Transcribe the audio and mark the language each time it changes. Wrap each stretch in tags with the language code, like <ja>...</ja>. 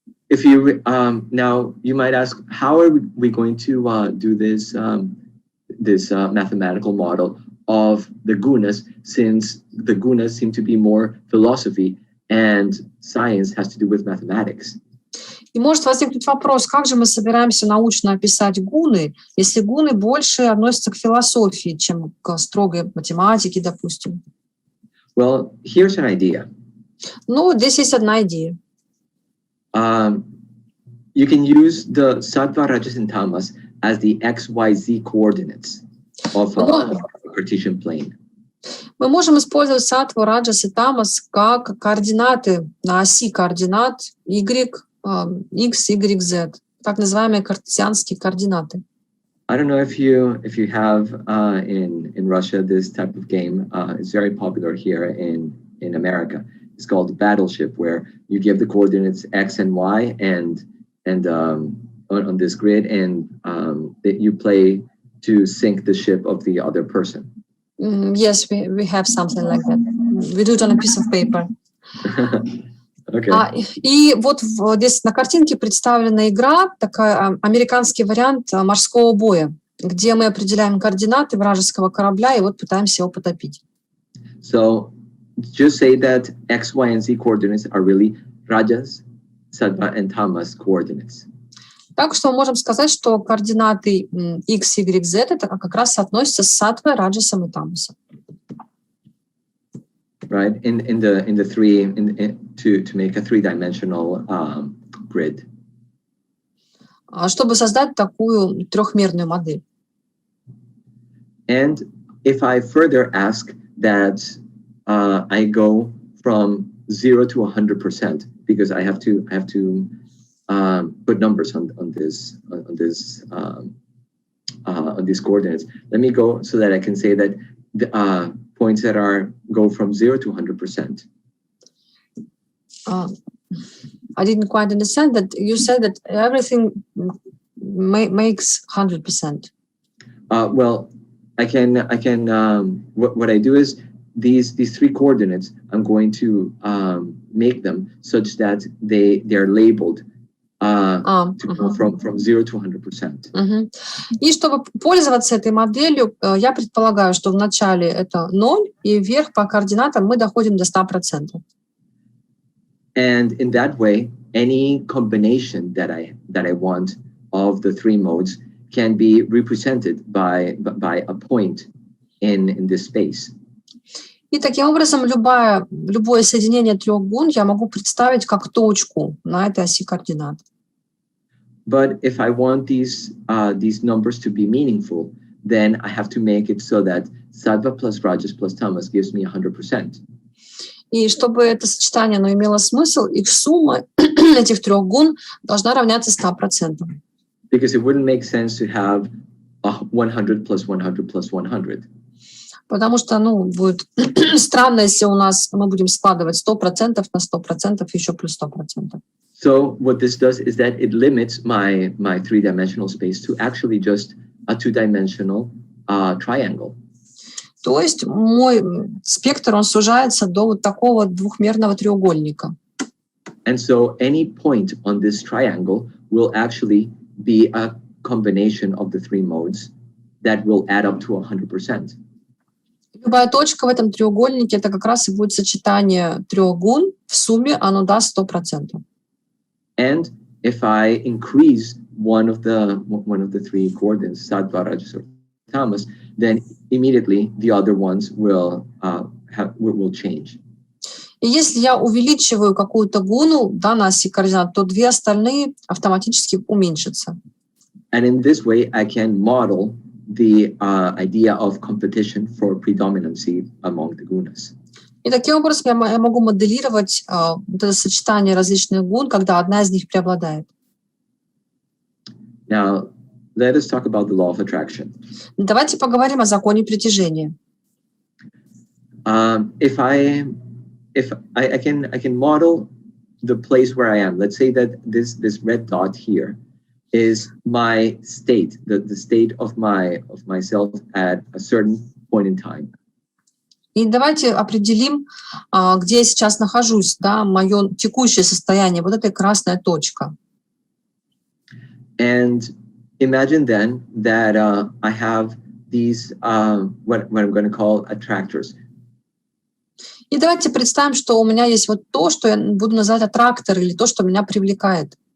<en>If you now you might ask, how are we going to do this mathematical model of the gunas, since the gunas seem to be more philosophy and science has to do with mathematics?</en> <ru>И может возникнуть вопрос, как же мы собираемся научно описать гуны, если гуны больше относятся к философии, чем к строгой математике, допустим.</ru> <en>Well, here's an idea.</en> <ru>Ну, здесь есть одна идея.</ru> <en>You can use the sattva, rajas, and tamas as the XYZ coordinates of a Cartesian plane.</en> <ru>Мы можем использовать саттву, раджас и тамас как координаты на оси координат y, x, y, z, так называемые картезианские координаты.</ru> <en>I don't know if you have in Russia this type of game. It's very popular here in America. It's called Battleship, where you give the coordinates x and y and on this grid, and that you play to sink the ship of the other person. Yes, we have something like that. We do it on a piece of paper. Okay.</en> <ru>И вот здесь на картинке представлена игра, такая американский вариант морского боя, где мы определяем координаты вражеского корабля и вот пытаемся его потопить.</ru> <en>So just say that x, y, and z coordinates are really rajas, sattva, and tamas coordinates.</en> <ru>Так что мы можем сказать, что координаты x, y, z это как раз соотносятся с саттвой, раджасом и тамасом.</ru> <en>Right, in the three to make a three-dimensional grid.</en> <ru>Чтобы создать такую трехмерную модель.</ru> <en>And if I further ask that I go from 0 to 100%, because I have to put numbers on these coordinates. Let me go so that I can say that the points that go from 0 to 100%. I didn't quite understand that. You said that everything makes 100%. Well, I can. What I do is these three coordinates, I'm going to make them such that they're labeled to go from 0 to 100%.</en> <ru>И чтобы пользоваться этой моделью, я предполагаю, что вначале это 0, и вверх по координатам мы доходим до 100%.</ru> <en>And in that way, any combination that I want of the three modes can be represented by a point in this space.</en> <ru>И таким образом любое соединение трех гун я могу представить как точку на этой оси координат.</ru> <en>But if I want these numbers to be meaningful, then I have to make it so that sattva plus rajas plus tamas gives me 100%.</en> <ru>И чтобы это сочетание имело смысл, их сумма этих трех гун должна равняться 100%.</ru> <en>Because it wouldn't make sense to have 100 plus 100 plus 100.</en> <ru>Потому что, будет странно, если мы будем складывать 100% на 100%, еще плюс 100%.</ru> <en>So what this does is that it limits my three-dimensional space to actually just a two-dimensional triangle.</en> <ru>То есть мой спектр, он сужается до вот такого двухмерного треугольника.</ru> <en>And so any point on this triangle will actually be a combination of the three modes that will add up to 100%.</en> <ru>Любая точка в этом треугольнике, это как раз и будет сочетание трех гун, в сумме оно даст 100%.</ru> <en>And if I increase one of the three coordinates, sattva, rajas, or tamas, then immediately the other ones will change.</en> <ru>И если я увеличиваю какую-то гуну на оси координат, то две остальные автоматически уменьшатся.</ru> <en>And in this way, I can model the idea of competition for predominancy among the gunas.</en> <ru>И таким образом я могу моделировать вот это сочетание различных гун, когда одна из них преобладает.</ru> <en>Now, let us talk about the law of attraction.</en> <ru>Давайте поговорим о законе притяжения.</ru> <en>If I can model the place where I am, let's say that this red dot here is my state, the state of myself at a certain point in time.</en> <ru>И давайте определим, где я сейчас нахожусь, мое текущее состояние, вот эта красная точка.</ru> <en>And imagine then that I have these what I'm going to call attractors.</en> <ru>И давайте представим, что у меня есть вот то, что я буду называть аттракторы, или то, что меня привлекает.</ru>